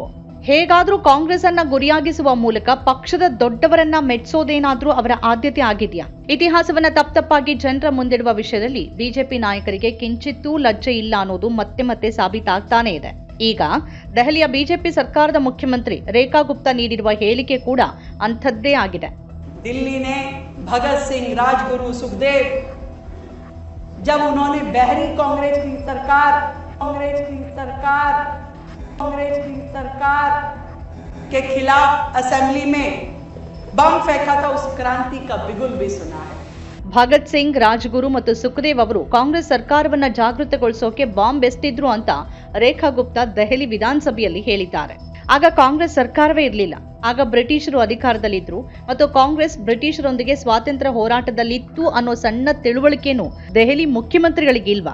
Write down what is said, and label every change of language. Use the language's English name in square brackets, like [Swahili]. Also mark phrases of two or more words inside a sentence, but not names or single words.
[Kannada] ಹೇಗಾದ್ರೂ ಕಾಂಗ್ರೆಸ್ ಅನ್ನ ಗುರಿಯಾಗಿಸುವ ಮೂಲಕ ಪಕ್ಷದ ದೊಡ್ಡವರನ್ನ ಮೆಚ್ಚೋದೇನಾದ್ರೂ ಅವರ ಆದ್ಯತೆ ಆಗಿದೆಯಾ? ಇತಿಹಾಸವನ್ನ ತಪ್ಪುತಪ್ಪಾಗಿ ಜನರ ಮುಂದಿಡುವ ವಿಷಯದಲ್ಲಿ ಬಿಜೆಪಿ ನಾಯಕರಿಗೆ ಕಿಂಚಿತ್ತೂ ಲಜ್ಜೆ ಇಲ್ಲ ಅನ್ನೋದು ಮತ್ತೆ ಮತ್ತೆ ಸಾಬೀತಾಗ್ತಾನೆ ಇದೆ. ಈಗ ದೆಹಲಿಯ ಬಿಜೆಪಿ ಸರ್ಕಾರದ ಮುಖ್ಯಮಂತ್ರಿ ರೇಖಾ ಗುಪ್ತಾ ನೀಡಿರುವ ಹೇಳಿಕೆ ಕೂಡ ಅಂಥದ್ದೇ ಆಗಿದೆ. [Hindi] दिल्ली ने भगत सिंह, राजगुरु, सुखदेव, जब उन्होंने बहरी कांग्रेस की सरकार के खिलाफ असेंबली में बम फेंका था, उस क्रांति का बिगुल भी सुना है. [Kannada] ಭಗತ್ ಸಿಂಗ್, ರಾಜ್ಗುರು ಮತ್ತು ಸುಖದೇವ್ ಅವರು ಕಾಂಗ್ರೆಸ್ ಸರ್ಕಾರವನ್ನ ಜಾಗೃತಗೊಳಿಸೋಕೆ ಬಾಂಬ್ ಎಸೆದಿದ್ರು ಅಂತ ರೇಖಾ ಗುಪ್ತಾ ದೆಹಲಿ ವಿಧಾನಸಭೆಯಲ್ಲಿ ಹೇಳಿದ್ದಾರೆ. ಆಗ ಕಾಂಗ್ರೆಸ್ ಸರ್ಕಾರವೇ ಇರಲಿಲ್ಲ. ಆಗ ಬ್ರಿಟಿಷರು ಅಧಿಕಾರದಲ್ಲಿದ್ರು ಮತ್ತು ಕಾಂಗ್ರೆಸ್ ಬ್ರಿಟಿಷರೊಂದಿಗೆ ಸ್ವಾತಂತ್ರ್ಯ ಹೋರಾಟದಲ್ಲಿತ್ತು ಅನ್ನೋ ಸಣ್ಣ ತಿಳುವಳಿಕೆನೂ ದೆಹಲಿ ಮುಖ್ಯಮಂತ್ರಿಗಳಿಗಿಲ್ವಾ?